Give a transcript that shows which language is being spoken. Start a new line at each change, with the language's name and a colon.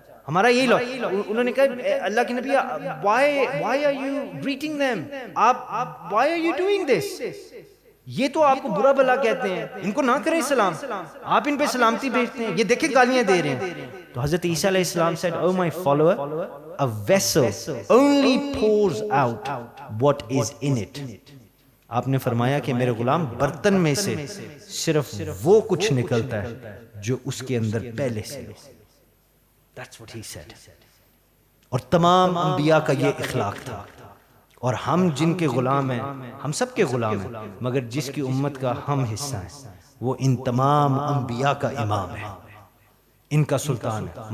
Urdu: ہمارا یہی انہوں نے کہا اللہ کے نبی
English: why are you greeting them، why are you doing this،
Urdu: یہ تو آپ کو برا بھلا کہتے ہیں، ان کو نہ کریں سلام، آپ ان پہ سلامتی بھیجتے ہیں، یہ دیکھیں گالیاں دے رہے ہیں.
English: تو حضرت عیسیٰ علیہ السلام said oh my follower a vessel only pours out what is in it.
Urdu: آپ نے فرمایا کہ میرے غلام برتن میں سے صرف وہ کچھ نکلتا ہے جو اس کے اندر پہلے سے.
English: That's what he said.
Urdu: اور تمام انبیاء کا یہ اخلاق تھا. اور ہم جن کے غلام ہیں، ہم سب کے غلام ہیں، مگر جس کی امت کا ہم حصہ ہیں وہ ان تمام انبیاء کا امام ہے، ان کا سلطان ہے.